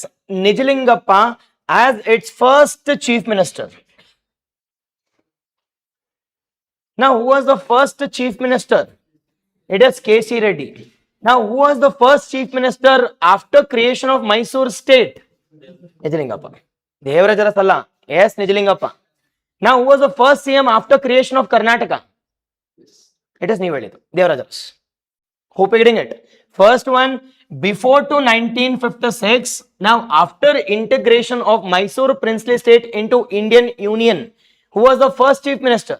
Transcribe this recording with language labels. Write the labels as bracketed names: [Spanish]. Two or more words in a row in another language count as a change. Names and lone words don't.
[English] Nijlingappa as its first chief minister. Now who was the first chief minister? It is K.C. Reddy. Now who was the first chief minister after creation of Mysore state? Nijlingappa. Devarajara Salla. S. Nijlingappa. Now who was the first CM after creation of Karnataka? It is Nivedita, Devarajas. Hope you're getting it. First one, before to 1956, now after integration of Mysore princely state into Indian Union, who was the first chief minister?